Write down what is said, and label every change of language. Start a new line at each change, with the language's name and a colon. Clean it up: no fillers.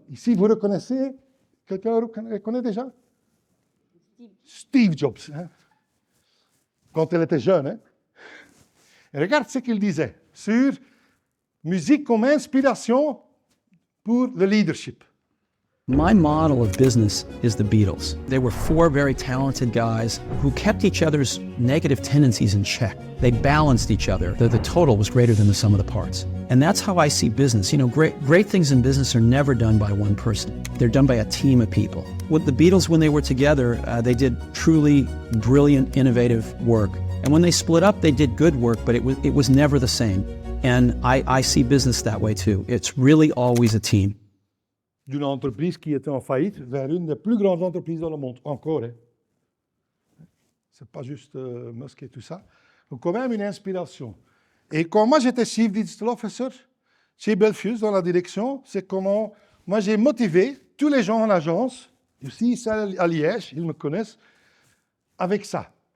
French: Ici, vous reconnaissez? Quelqu'un reconnaît déjà? Steve Jobs. Hein? Quand il était jeune. Hein? Et regarde ce qu'il disait sur musique comme inspiration pour le leadership.
English: My model of business is the Beatles. They were four very talented guys who kept each other's negative tendencies in check. They balanced each other. The total was greater than the sum of the parts. And that's how I see business. You know, great things in business are never done by one person. They're done by a team of people. With the Beatles, when they were together, they did truly brilliant, innovative work. And when they split up, they did good work, but it was never the same. And I see business that way too. It's really always a team.
French: D'une entreprise qui était en faillite vers une des plus grandes entreprises dans le monde, encore. Hein. C'est pas juste Musk et tout ça. Donc, quand même, une inspiration. Et quand moi, j'étais Chief Digital Officer chez Belfius, dans la direction, c'est comment moi, j'ai motivé tous les gens en agence, ici, à Liège, ils me connaissent, avec ça.